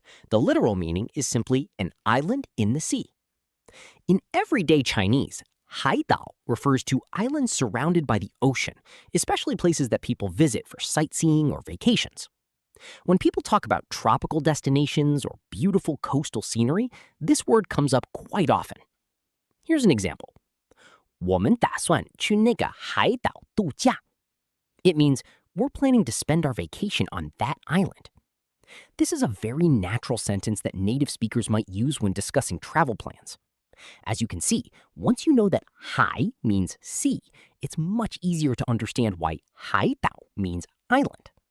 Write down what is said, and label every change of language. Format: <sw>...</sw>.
<en>The literal meaning is simply an island in the sea. In everyday Chinese, 海岛 refers to islands surrounded by the ocean, especially places that people visit for sightseeing or vacations. When people talk about tropical destinations or beautiful coastal scenery, this word comes up quite often. Here's an example.</en> <zh>我们打算去那个海岛度假.</zh> <en>It means we're planning to spend our vacation on that island. This is a very natural sentence that native speakers might use when discussing travel plans. As you can see, once you know that hai means sea, it's much easier to understand why haidao means island.</en>